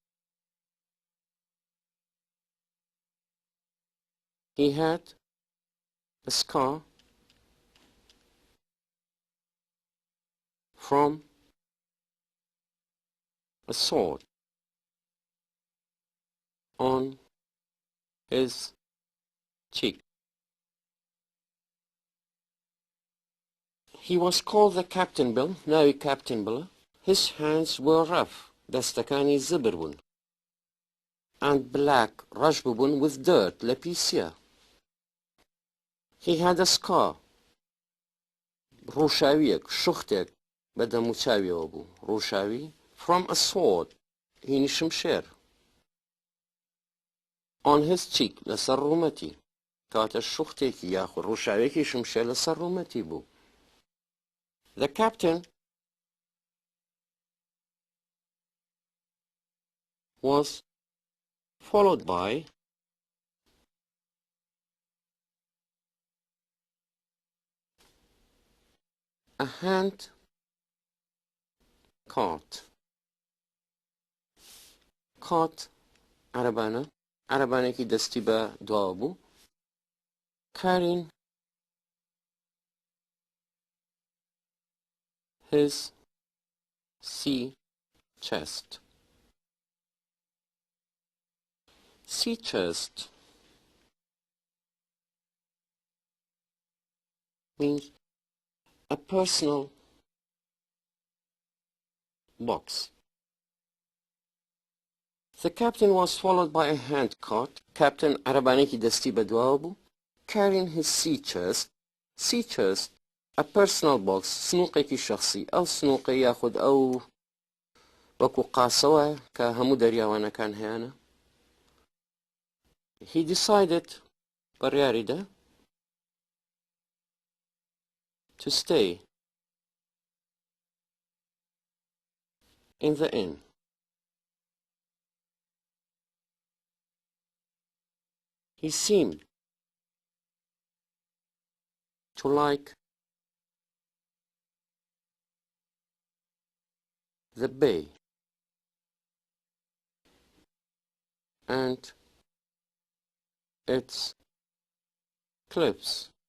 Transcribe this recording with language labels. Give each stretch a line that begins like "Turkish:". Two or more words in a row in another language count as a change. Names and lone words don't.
English: He had a scar from a sword on his cheek. He was called the Captain Bill, ناوی Captain Bill. His hands were rough,
Central Kurdish: دەستەکانی زبر بوون,
English: and black,
Central Kurdish: ڕەش بوون
English: with dirt,
Central Kurdish: لە پیسە.
English: He had a scar,
Central Kurdish: ڕووشاویەک, شوختێک بە دەموچاویەوە بوو, ڕووشاوی,
English: from a sword,
Central Kurdish: هینی شمشێر,
English: on his cheek,
Central Kurdish: لەسەر ڕوومەتی, کاتە شوختێکی یاخود ڕووشاوێکی شمشێر لەسەر ڕوومەتی بوو.
English: The captain was followed by a hand cart.
Central Kurdish: Cart عربانێکی دەستی بە دواوە بوو,
English: carrying his sea chest. Sea chest means a personal box. The captain was followed by a hand cart.
Central Kurdish: Captain عربانێکی دەستی بە دواوە بوو,
English: carrying his sea chest. Sea chest, a personal box,
Central Kurdish: سنووقێکی شخصی. ئەو سنووقە یاخود ئەو وەکو قاسەوە کە هەموو دەریاوانەکان هەیەنە.
English: He decided, بڕیاریدا, to stay in the inn. He seemed to like the bay and its cliffs